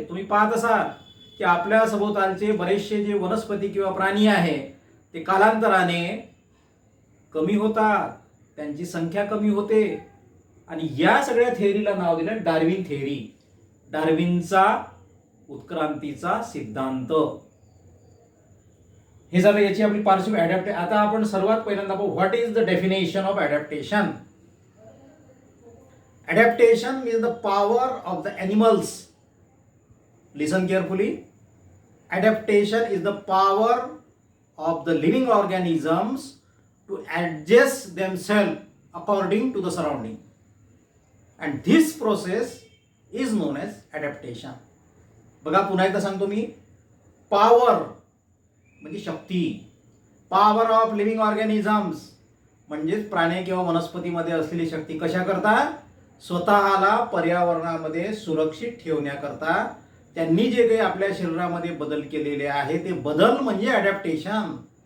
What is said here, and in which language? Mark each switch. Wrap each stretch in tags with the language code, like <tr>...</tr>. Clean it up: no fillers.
<mr>तुम्ही पाहत असाल की आपल्या सभोवतालचे बरेचसे जे वनस्पती किंवा प्राणी आहे ते कालांतराने कमी होतात, त्यांची संख्या कमी होते आणि या सगळ्या थेअरीला नाव दिलं डार्विन थेअरी, डार्विनचा उत्क्रांतीचा सिद्धांत. हे झालं याची आपली पार्श्वभूमी ॲडॅप्ट. आता आपण सर्वात पहिल्यांदा पाहू</mr> <en>What is the definition of adaptation. Adaptation is the power of the animals. Listen carefully. Adaptation is the power of the living organisms to adjust themselves according to the surrounding. And this process is known as adaptation.</en> <mr>बघा, पुन्हा एकदा सांगतो मी. Power म्हणजे शक्ती.</mr> <en>power of living organisms</en> <mr>म्हणजे प्राणी किंवा वनस्पतीमध्ये असलेली शक्ती कशा करता, स्वतःला पर्यावरणामध्ये सुरक्षित ठेवण्याकरता त्यांनी जे काही आपल्या शरीरामध्ये बदल केलेले आहे ते बदल म्हणजे ॲडॅप्टेशन.</mr>